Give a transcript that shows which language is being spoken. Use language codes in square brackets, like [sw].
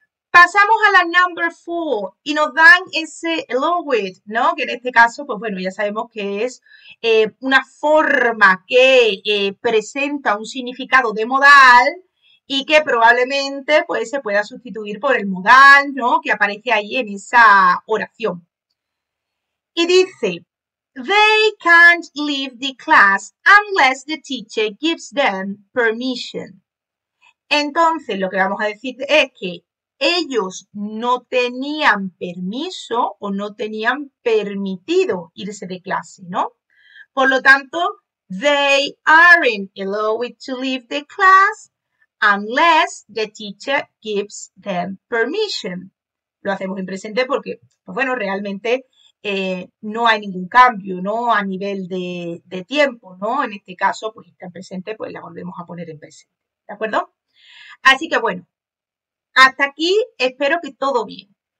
[es] Pasamos a la number 4 y nos dan ese along with, ¿no?, que en este caso, pues bueno, ya sabemos que es una forma que presenta un significado de modal y que probablemente pues se pueda sustituir por el modal, ¿no?, que aparece ahí en esa oración. Y dice, [en] they can't leave the class unless the teacher gives them permission. [es] Entonces, lo que vamos a decir es que ellos no tenían permiso o no tenían permitido irse de clase, ¿no? Por lo tanto, [en] they aren't allowed to leave the class unless the teacher gives them permission. [es] Lo hacemos en presente porque, pues bueno, realmente no hay ningún cambio, ¿no?, a nivel de tiempo, ¿no? En este caso, pues está en presente, pues la volvemos a poner en presente, ¿de acuerdo? Así que bueno, hasta aquí espero que todo bien.